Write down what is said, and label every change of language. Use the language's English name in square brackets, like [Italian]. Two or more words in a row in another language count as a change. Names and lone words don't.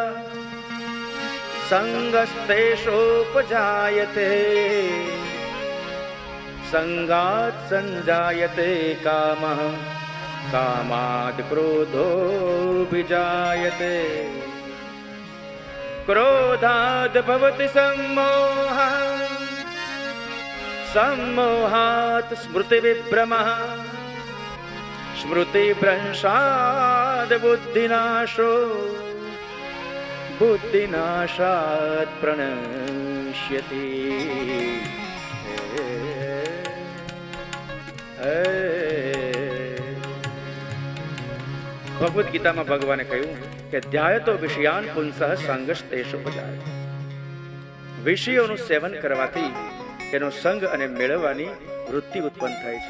[Sanskrit] संगस्तेषोपजायते, संगात संजायते कामः, कामाद क्रोधो विजायते, क्रोधाद भवति सम्मोहः, सम्मोहात् स्मृति विभ्रमः, स्मृति भ्रंशाद बुद्धिनाशो, बुद्धिनाशाद प्रणश्यति. [Gujarati] ભગવદ્ ગીતામાં ભગવાને કહ્યું કે [Sanskrit] ध्यायतो विषयान पुंसः संगस्तेषोपजाय. [Gujarati] વિષયોનું સેવન કરવાથી એનો સંગ અને મેળવવાની વૃત્તિ ઉત્પન્ન થાય છે.